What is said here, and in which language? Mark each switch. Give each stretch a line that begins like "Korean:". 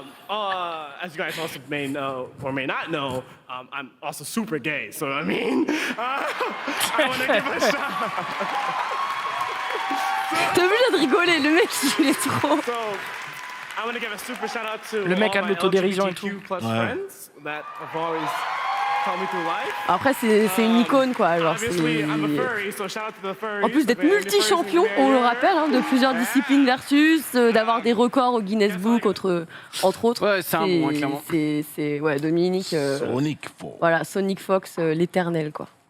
English: As you guys also may know or may not know, I'm also super gay. So I mean, I want to give a shout.
French: T'es obligé de rigoler, le mec il est trop.
English: I want to give a super shout out to
French: le mec a de l'autodérision et tout.
English: Friends that have always helped me through life.
French: Après c'est une icône quoi, genre en plus d'être multi-champion, on le rappelle, de plusieurs disciplines versus, d'avoir des records au Guinness Book entre autres. Ouais, c'est un bon, clairement. C'est Dominique. Sonic Fox. Voilà, Sonic Fox, l'éternel quoi.